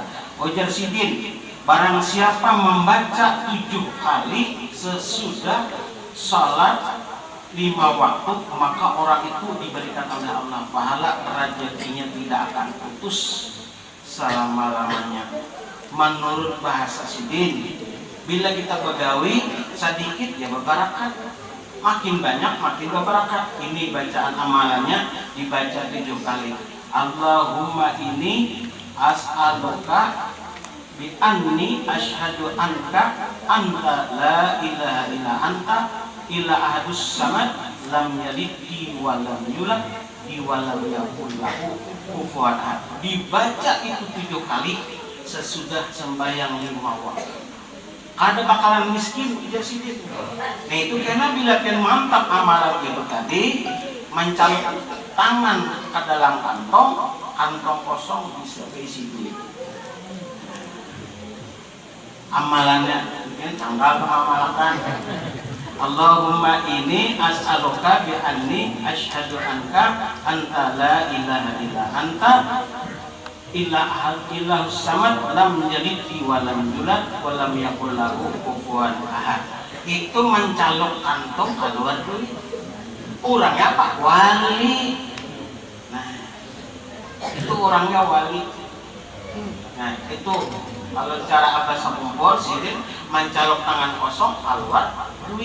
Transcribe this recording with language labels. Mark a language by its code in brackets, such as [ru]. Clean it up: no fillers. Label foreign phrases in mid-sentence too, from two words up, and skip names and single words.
[bjn] Ujar Sidin, barang siapa membaca 7 kali sesudah sholat 5 waktu, maka orang itu diberikan oleh Allah pahala, rezekinya tidak akan putus selama-lamanya. Menurut bahasa Sidin, bila kita begawi sedikit ya berbarakah, makin banyak makin berbarakah. Ini bacaan amalannya dibaca 7 kali. [ar] اللهم إني أسألك بأني أشهد أنك أنت لا إله إلا أنت إلا أحد الصمد لم يلد ولم يولد ولم يكن له كفوا أحد. [bjn] Dibaca itu 7 kali sesudah sembahyang 5 waktu. Ada bakalan miskin ujar Sidin. Nah itu karena bila kan mantap amalan itu tadi, mencalok tangan ke dalam kantong kosong bisa berisi duit. Amalannya mungkin tanggal pengamalkan. [ar] اللهم إني أسألك بأني أشهد أنك أنت لا إله إلا أنت إله الصمد لم يلد ولم يولد ولم يكن له كفوا أحد. [bjn] Itu mencalok kantong keluar duit. Orangnya apa? Wali. Nah, itu orangnya wali. Nah, itu kalau cara Abah Sekumpul Sidin mencalok tangan kosong keluar duit.